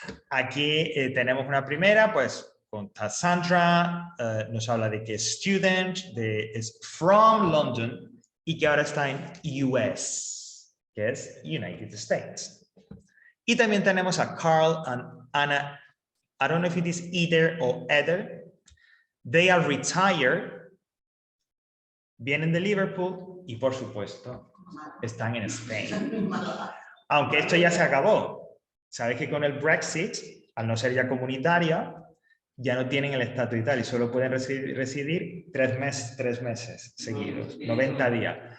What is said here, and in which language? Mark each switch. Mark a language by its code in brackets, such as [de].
[es] Aquí tenemos una primera, pues con Sandra, nos habla de que es student, es [en] from London [es] y que ahora está en US, que es United States. Y también tenemos a Carl and Anna. [en] I don't know if it is either or either. They are retired. [es] Vienen de Liverpool y, por supuesto, están en Spain. Aunque esto ya se acabó. Sabes que con el Brexit, al no ser ya comunitaria, ya no tienen el estatus y tal, y solo pueden residir 3 meses seguidos, 90 días.